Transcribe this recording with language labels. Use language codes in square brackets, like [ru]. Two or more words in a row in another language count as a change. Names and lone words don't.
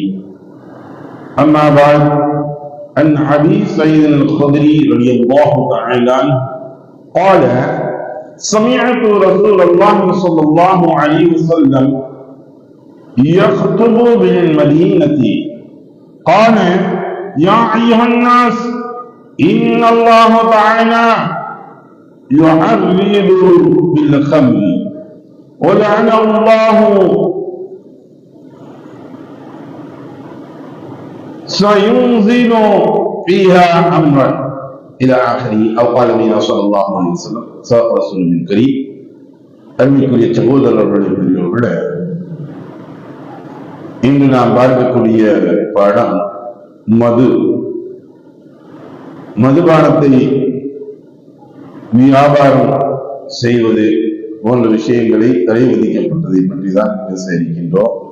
[ar] أما بعد، عن أبي سعيد الخدري رضي الله تعالى عنه قال: سمعت رسول الله صلى الله عليه وسلم يخطب بالمدينة قال: يا أيها الناس إن الله تعالى يعرض بالخمر ولعن الله سينزل فيها أمرا إلى آخره أو قال النبي صلى الله عليه وسلم رسول الكريم. [ta] அருமைக்குரிய சகோதரர்களோட இன்று நாம் பார்க்கக்கூடிய பாடம் மதுபானத்தை வியாபாரம் செய்வது போன்ற விஷயங்களை தடை விதிக்கப்பட்டதை பற்றி தான் பேச இருக்கின்றோம்.